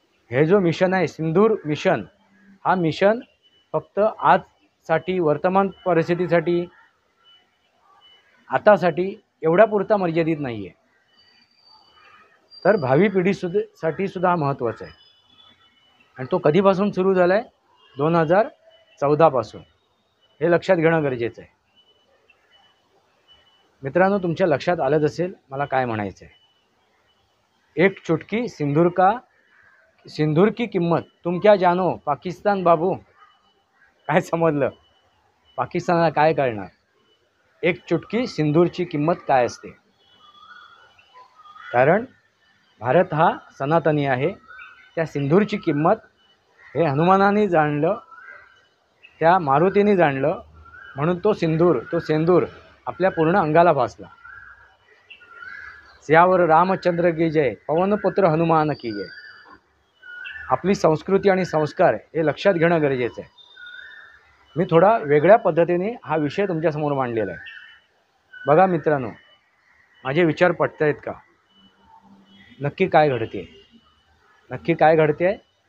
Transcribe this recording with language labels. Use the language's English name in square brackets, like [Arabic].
[Marathi] हे जो मिशन आहे सिंदूर मिशन, हा मिशन फक्त आजसाठी, वर्तमान परिस्थितीसाठी, आतासाठी एवढ्यापुरता मर्यादित नाही आहे, तर भावी पिढीसाठी सुद्धा हा महत्त्वाचा आहे. आणि तो कधीपासून सुरू झाला आहे? 2014 पासून. हे लक्षात घेणं गरजेचं आहे. मित्रांनो, तुमच्या लक्षात आलंच असेल मला काय म्हणायचं आहे. [Hindi] एक चुटकी सिंदूर की किंमत तुम क्या जानो पाकिस्तान बाबू. [Marathi] काय समजलं? पाकिस्तानाला काय कळणार? एक चुटकी सिंदूरची किंमत काय असते. कारण भारत हा सनातनी आहे. त्या सिंदूरची किंमत हे हनुमानाने जाणलं, त्या मारुतीने जाणलं, म्हणून तो सेंदूर आपल्या पूर्ण अंगाला भासला. [Hindi] सियावर रामचंद्र की जय, पवनपुत्र हनुमान की जय. [Marathi] आपली संस्कृती आणि संस्कार हे लक्षात घेणं गरजेचं आहे. मी थोडा वेगळ्या पद्धतीने हा विषय तुमच्यासमोर मांडलेला आहे. बघा मित्रांनो, माझे विचार पटत आहेत का? नक्की काय घडते?